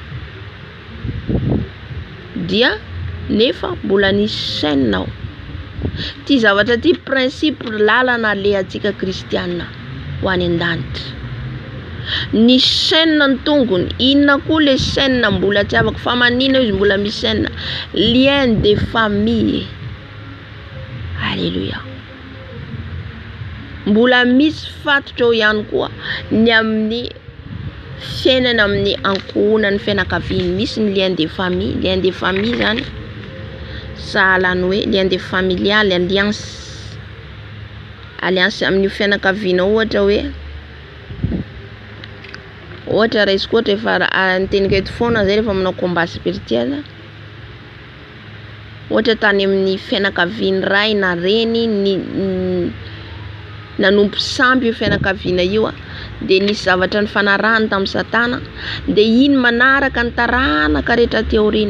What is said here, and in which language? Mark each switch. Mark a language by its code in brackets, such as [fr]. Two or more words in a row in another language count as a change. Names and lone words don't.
[mg] Dia nefa mbola nisy sainao. Ty zavatra ty principe lalana le antsika kristiana ho any an-danitra. Ny chaîne ny tongony, inona koa le chaîne mbola tsy afaka fa manina izy mbola misy chaîne? [fr] Lien de famille. Alléluia. [mg] Mbola misy fatotra eo ihany koa ny amin'ny fiainana amin'ny ankohonan'ny fianakaviana. Misy ny [fr] lien de famille. Lien de famille [mg] zany sahalany hoe [fr] lien de familial, [mg] alliance amin'ny fianakaviana. Ohatra raisiko ohatra efa anteniky eto foana zay rehefa manao [fr] combat spirituel. [mg] Ohatra tany amin'ny fianakaviana ray na reny ny nanompo sampy io fianakaviana io de nisy zavatra ny fanarahany tamin'ny Satana, de iny manaraka ny taranaka rehetra teorina.